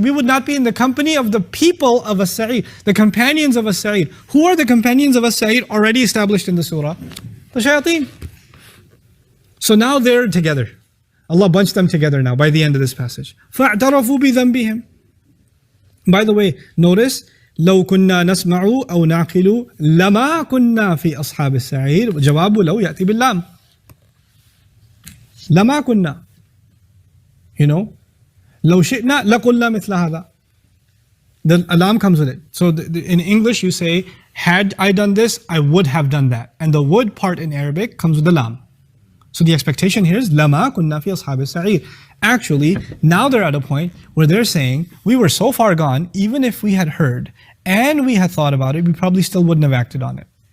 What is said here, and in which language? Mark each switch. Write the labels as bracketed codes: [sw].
[en] We would not be in the company of the people of as-sa'ir, the companions of as-sa'ir. Who are the companions of as-sa'ir already established in the surah? The shayateen. So now they're together. Allah bunched them together now by the end of this passage. [ar] فَاعْتَرَفُوا بِذَنْبِهِمْ. [en] By the way, notice [ar] لو كنا نسمع أو نعقل لما كنا في أصحاب السعير. جواب لو يأتي باللام. لما كنا. [en] You know, [ar] لو شئنا لقلنا مثل هذا. [en] The lam comes with it. So in English you say, had I done this, I would have done that. And the would part in Arabic comes with the lam. So the expectation here is [ar] لما كنا في أصحاب السعير. [en] Actually, now they're at a point where they're saying, we were so far gone, even if we had heard and we had thought about it, we probably still wouldn't have acted on it.